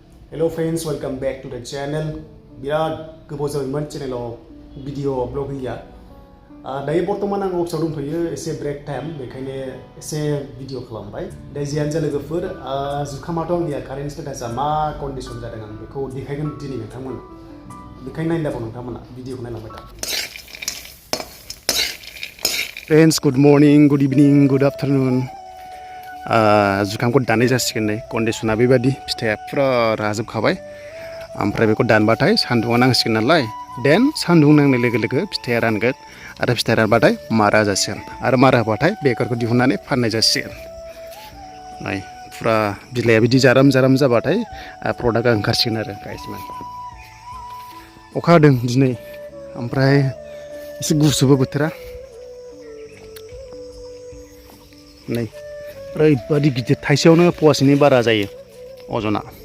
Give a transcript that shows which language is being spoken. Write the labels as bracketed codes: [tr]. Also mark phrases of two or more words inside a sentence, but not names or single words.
[en] Hello friends, welcome back to the channel. [brx] बिराद गोबाव जाबायमोन चेनेलाव [en] video upload [brx] होया। दायो बर्तमान आं अफिसाव दंथ'यो एसे [en] break time [brx] बेखायनो एसे भिडिअ खालामबाय। दा जियानो जा लोगोफोर जुखामाथ' आंनिया [en] current status [brx] मा कन्डिसन जादों आं बेखौ देखायगोन दिनै नोंथांमोन। बेखायनो नायनांगौ नोंथांमोना भिडिअखौ नायलांबाय था। [en] Friends, good morning, good evening, good afternoon. [brx] जुखामखौ दाननाय जासिगोन नै कन्डिसना बेबादि फिथाइया फुरा राजोबखाबाय ओमफ्राय बेखौ दानबाथाय सान्दुङा नांसिगोन नालाय देन सान्दुं नांनाय लोगो लोगो फिथाइया रानगोन आरो फिथाइ रानबाथाय मारा जासिगोन आरो मारा होबाथाय बेगरखौ दिहुननानै फाननाय जासिगोन नै फुरा बिलाइया बिदि जाराम जाराम जाबाथाय प्रडाक्टआ ओंखारसिगोन आरो गाइसमोन अखा हादों दिनै ओमफ्राय एसे गुसुबो बोथोरा नै ओरैबादि गिदिर थाइसेयावनो पवासेनि बारा जायो अजना